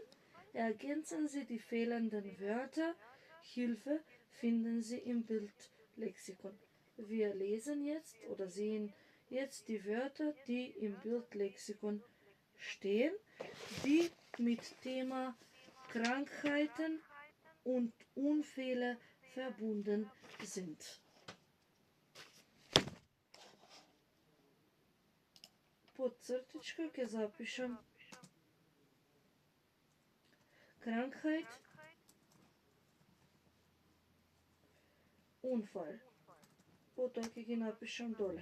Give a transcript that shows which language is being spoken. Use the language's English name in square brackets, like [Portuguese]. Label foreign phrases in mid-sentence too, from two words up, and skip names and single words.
[German] Ergänzen Sie die fehlenden Wörter. Hilfe finden Sie im Bildlexikon. Wir lesen jetzt oder sehen jetzt die Wörter, die im Bildlexikon stehen, die mit Thema Krankheiten und Unfälle verbunden sind. [Macedonian] Под цртичка ќе запишам [German] Krankheit, Unfall. [Macedonian] Потоа ќе ги напишам доле.